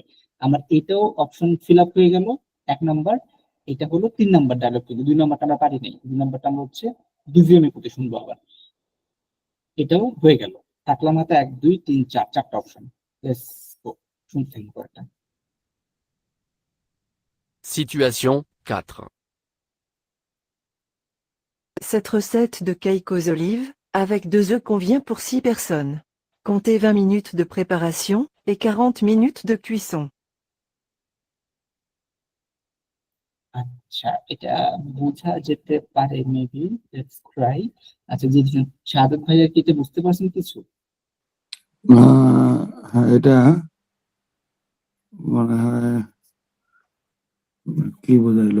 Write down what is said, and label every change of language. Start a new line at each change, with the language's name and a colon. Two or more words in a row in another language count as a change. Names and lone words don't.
Bangla: আমার এটাও অপশন ফিল আপ হয়ে গেল 1 নাম্বার। এটা হলো 3 নাম্বার ডায়লগ, কিন্তু 2 নাম্বারটা আমরা পারি নাই। 2 নাম্বারটা আমরা হচ্ছে ডিজিএমএ করতে শুনবো আবার। এটাও হয়ে গেল, থাকলাম হাতে 1, 2, 3, 4, 4টা অপশন। শুনতে থাকি পরেরটা।
French: Situation 4. Cette recette de cake aux olives, avec 2 œufs convient pour 6 personnes. Comptez 20 minutes de préparation et 40 minutes de cuisson.
Bangla: আচ্ছা, এটা বোঝা যেতে পারে মেবি,
English: let's try.
Bangla: আচ্ছা, যে সাদত ভাইয়া কি এটা বুঝতে পারছেন কিছু? হ্যাঁ, এটা মনে হয় কি বোঝাইলো,